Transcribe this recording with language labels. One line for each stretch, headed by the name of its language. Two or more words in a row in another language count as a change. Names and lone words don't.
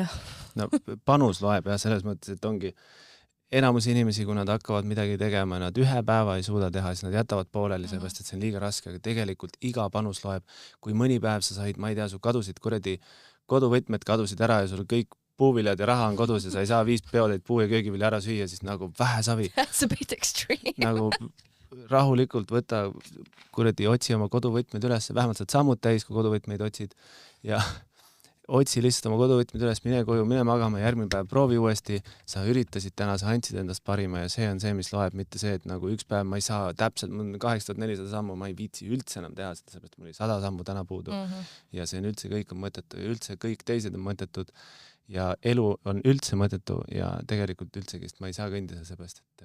Estonian: No panus loeb ja selles mõttes, et ongi enamus inimesi, kui nad hakkavad midagi tegema, nad ühe päeva ei suuda teha, siis nad jätavad pooleli, sellepärast, et see on liiga raske, aga tegelikult iga panus loeb. Kui mõni päev sa said, ma ei tea, su kadusid koduvõtmed kadusid ära ja sul kõik puuviljad ja raha on kodus ja sa ei saa 5 peotäit puu- ja köögivilja ära süüa, siis nagu vähe savi.
English: That's a bit extreme.
Estonian: Nagu rahulikult võta, kuradi otsi oma koduvõtmed üles, vähemalt saad sammud täis, kui koduvõtmeid otsid ja otsi lihtsalt oma koduvõtmed üles, mine koju, mine magama, järgmine päev proovi uuesti, sa üritasid täna, sa andsid endast parima ja see on see, mis loeb, mitte see, et nagu üks päev ma ei saa täpselt, mul on 8400 sammu, ma ei viitsi üldse enam teha seda, sellepärast mul oli 100 sammu täna puudu ja see on üldse kõik on mõttetu ja üldse kõik teised on mõttetud ja elu on üldse mõttetu ja tegelikult üldsegi, sest ma ei saa kõndida seepärast, et